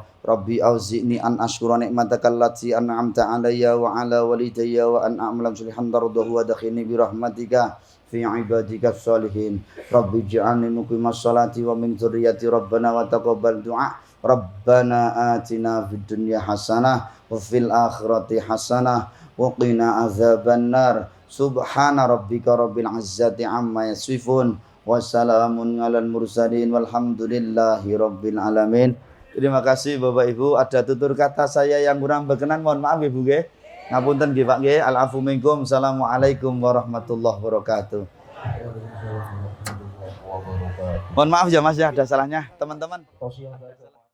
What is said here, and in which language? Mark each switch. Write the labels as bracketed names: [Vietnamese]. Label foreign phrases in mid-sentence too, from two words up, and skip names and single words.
[Arabic] رب أوزعني أن أشكر نعمتك التي أنعمت علي وعلى والدي وأن أعمل صالحا ترضاه وأدخلني برحمتك في عبادك الصالحين. رب اجعلني مقيم الصلاة ومن ذريتي ربنا وتقبل دعاء. ربنا آتنا في الدنيا حسنة وفي الآخرة حسنة وقنا عذاب النار. سبحان ربك رب العزة عما يصفون. وسلام على المرسلين والحمد لله رب العالمين. [Indonesian] Terima kasih Bapak Ibu. Ada tutur kata saya yang kurang berkenan, mohon maaf Ibu nggih. [Javanese] Ngapunten nggih Pak nggih. [Arabic] العفو منكم. السلام عليكم ورحمة الله وبركاته. [Indonesian] Mohon maaf ya Mas ya, ada salahnya teman-teman.